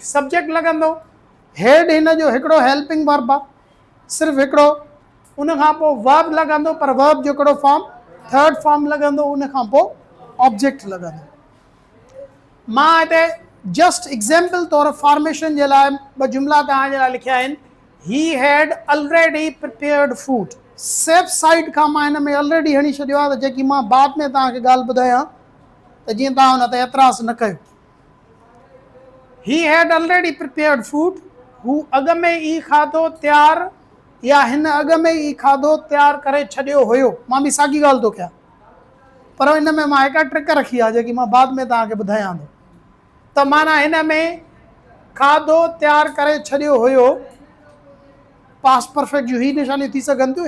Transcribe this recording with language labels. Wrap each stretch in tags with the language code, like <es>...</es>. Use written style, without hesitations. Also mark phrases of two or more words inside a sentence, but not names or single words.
<sd>सब्जेक्ट लॻंदो, हेड हिन जो हिकिड़ो</sd> <en>helping verb</en> <sd>आहे, सिर्फ़ु हिकिड़ो, उन खां पोइ वर्ब लॻंदो, पर वर्ब जो हिकिड़ो फॉर्म</sd> <en>third form</en> <sd>लॻंदो, उन खां पोइ ऑब्जेक्ट लॻंदो। मां हिते</sd> <en>just example</en> <sd>तौरु फॉर्मेशन जे लाइ ॿ जुमिला तव्हांजे लाइ लिखिया आहिनि।</sd> <en>He had already prepared food. safe side</en> <sd>खां मां हिन में ऑलरेडी हणी छॾियो आहे त जेकी मां बाद में तव्हांखे ॻाल्हि ॿुधायां त जीअं तव्हां हुन ते एतिराज़ न कयो।</sd> <en>He had already prepared food,</en> <sd>हू अॻ में ई खाधो तयारु या हिन अॻ में ई खाधो तयारु करे छॾियो हुयो। मां बि साॻी ॻाल्हि थो कयां, पर हिन में मां हिकु ट्रिक रखी आहे जेकी मां बाद में तव्हांखे ॿुधायां थो। त माना हिन में खाधो तयारु करे छॾियो हुयो,</sd> <en>past perfect</en> <sd>जूं ही निशानियूं थी सघनि थियूं।</sd>